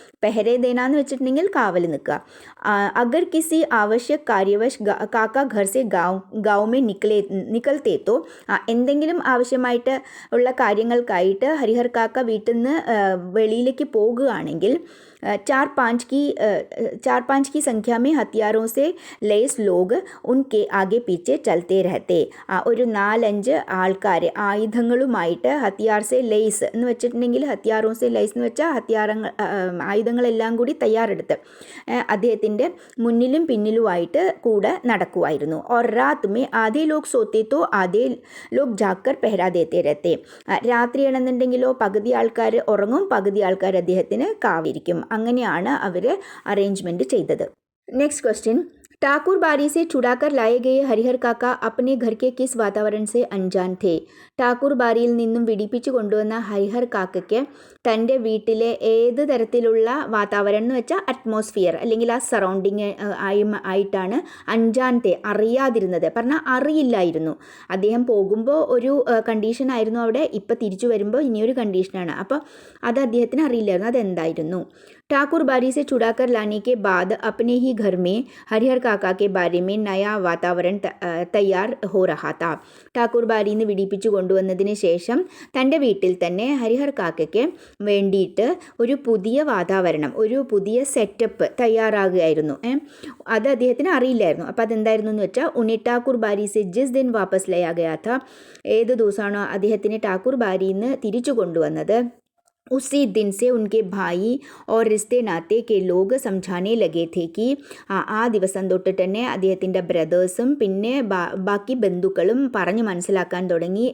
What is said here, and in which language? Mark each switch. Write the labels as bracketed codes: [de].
[ml] പെഹരെ ദേന എന്ന് വെച്ചിട്ടുണ്ടെങ്കിൽ കാവൽ നിൽക്കുക. [hi] അഗർ കിസി ആവശ്യക് കാര്യവശ് കാക്ക ഘർ സെ ഗാവ് മേ നിക്കൽത്തേ തോ, [ml] എന്തെങ്കിലും ആവശ്യമായിട്ട് ഉള്ള കാര്യങ്ങൾക്കായിട്ട് ഹരിഹർ കാക്ക വീട്ടിൽ നിന്ന് വെളിയിലേക്ക് പോകുകയാണ് ണെങ്കിൽ [hi] 4-5 की संख्या में हथियारों से लेस लोग उनके आगे पीछे चलते रहते. [ml] ഒരു 4-5 ആൾക്കാർ ആയുധങ്ങളുമായിട്ട്, ഹത്തിയാർ സെ ലേസ് എന്ന് വെച്ചിട്ടുണ്ടെങ്കിൽ [hi] ഹത്തിയാറോ സെ ലേസ് [ml] എന്ന് വെച്ചാൽ ആയുധങ്ങളെല്ലാം കൂടി തയ്യാറെടുത്ത് അദ്ദേഹത്തിൻ്റെ മുന്നിലും പിന്നിലുമായിട്ട് കൂടെ നടക്കുമായിരുന്നു. [hi] और रात में आधे लोग सोते तो आधे लोग जाकर पहरा देते रहते. [ml] രാത്രിയാണെന്നുണ്ടെങ്കിലോ പകുതി ആൾക്കാർ ഉറങ്ങും, പകുതി ആൾക്കാർ അദ്ദേഹത്തിന് കാവിരിക്കും. അങ്ങനെയാണ് അവർ അറേഞ്ച്മെൻറ്റ് ചെയ്തത്. [en] next question, [hi] ठाकुर बारी से छुड़ाकर लाए गए हरिहर काका अपने घर के किस वातावरण से अनजान थे? [ml] ടാക്കൂർ ബാരിയിൽ നിന്നും വിടിപ്പിച്ചു കൊണ്ടുവന്ന ഹരിഹർ കാക്കയ്ക്ക് തൻ്റെ വീട്ടിലെ ഏത് തരത്തിലുള്ള വാതാവരണം എന്ന് വെച്ചാൽ അറ്റ്മോസ്ഫിയർ അല്ലെങ്കിൽ ആ സറൗണ്ടിങ് ആയിട്ടാണ് അഞ്ചാനത്തെ അറിയാതിരുന്നത്, പറഞ്ഞാൽ അറിയില്ലായിരുന്നു. അദ്ദേഹം പോകുമ്പോൾ ഒരു കണ്ടീഷനായിരുന്നു അവിടെ, ഇപ്പം തിരിച്ചു വരുമ്പോൾ ഇനിയൊരു കണ്ടീഷനാണ്. അപ്പോൾ അത് അദ്ദേഹത്തിന് അറിയില്ലായിരുന്നു. അതെന്തായിരുന്നു? [hi] ठाकुर बारी से छुड़ाकर लाने के बाद अपने ही घर में हरिहर काका के बारे में नया वातावरण तैयार हो रहा था. [ml] ठाकुर ബാരിയിൽ നിന്ന് വിടിപ്പിച്ചു കൊണ്ടുവന്നതിന് ശേഷം തൻ്റെ വീട്ടിൽ തന്നെ ഹരിഹർ കാക്കയ്ക്ക് വേണ്ടിയിട്ട് ഒരു പുതിയ വാതാവരണം, ഒരു പുതിയ സെറ്റപ്പ് തയ്യാറാകുകയായിരുന്നു. അത് അദ്ദേഹത്തിന് അറിയില്ലായിരുന്നു. അപ്പോൾ അതെന്തായിരുന്നു എന്ന് വെച്ചാൽ, [hi] ഉന്നെ ठाकुर बारी से जिस दिन वापस लाया गया था, [ml] ഏത് ദിവസമാണോ അദ്ദേഹത്തിന് ठाकुर ബാരിയിൽ നിന്ന് തിരിച്ചു കൊണ്ടുവന്നത്, [hi] उसी दिन से उनके भाई और रिश्ते नाते के लोग समझाने लगे थे कि [ml] ആ ദിവസം തൊട്ടിട്ട് തന്നെ അദ്ദേഹത്തിൻ്റെ ബ്രദേഴ്സും പിന്നെ ബാക്കി ബന്ധുക്കളും പറഞ്ഞ് മനസ്സിലാക്കാൻ തുടങ്ങി.